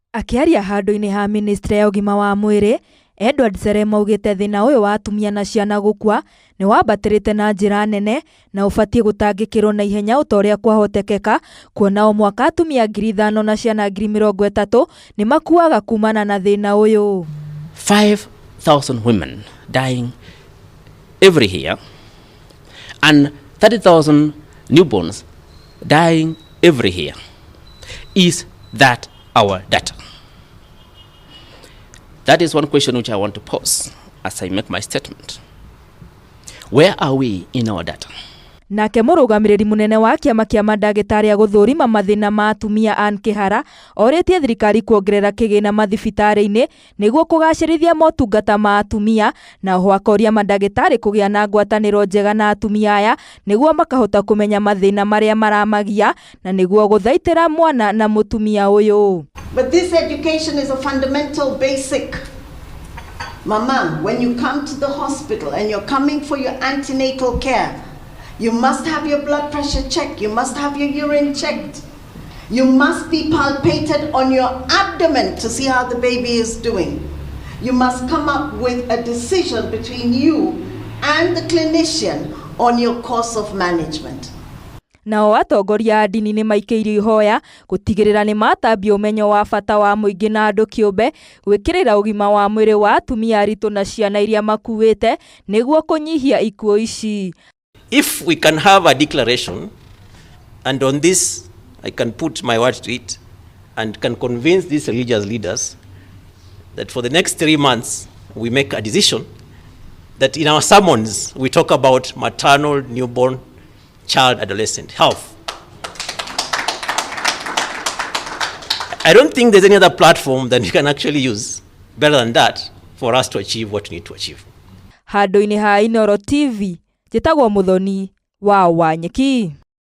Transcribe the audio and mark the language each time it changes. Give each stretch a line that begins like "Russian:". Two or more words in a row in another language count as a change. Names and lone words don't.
Kikuyu: Akiaria handu-ini ha ministry ya ugima wa mwiri, Edward Serema augite thina uyu wa atumia na ciana gukua ni wambatirite na njira nene na ubatie gutangikirwo na ihenya utoria kwahotekeka, kuona o mwaka atumia 5,000 na ciana 30,000 ni makuaga kumana na thina uyu.
English: 5,000 women dying every year and 30,000 newborns dying every year. Is that our data? That is one question which I want to pose as I make my statement. Where are we in our data?
Kikuyu: Nake murugamiriri munene wa kiama kia mandagitari a guthurima mathina ma atumia Ann Kihara oritie thirikari kwongerera kigina mathibitari-ini niguo kugacirithia motungata ma atumia, na ho akoria mandagitari kugia na ngwataniro njega na atumia aya niguo makahota kumenya mathina maria maramagia na niguo guthaitira mwana na mutumia uyu.
English: But this education is a fundamental basic. Mama, when you come to the hospital and you're coming for your antenatal care, you must have your blood pressure checked. You must have your urine checked. You must be palpated on your abdomen to see how the baby is doing. You must come up with a decision between you and the clinician on your course of management.
Kikuyu: Nao atongoria a ndini ni maikiirio ihoya gutigirira ni matambia umenyo wa bata wa muingi na andu kiumbe gwikirira ugima wa mwiri wa atumia aritu na ciana iria makuite niguo kunyihia ikuũ ici.
English: If we can have a declaration, and on this I can put my word to it, and can convince these religious leaders that for the next 3 months we make a decision that in our sermons we talk about maternal, newborn, child, adolescent health. I don't think there's any other platform that we can actually use better than that for us to achieve what we need to achieve.
Kikuyu: Handu-ini ha Inooro TV, Njĩtagwo Muthoni wa Wanyeki.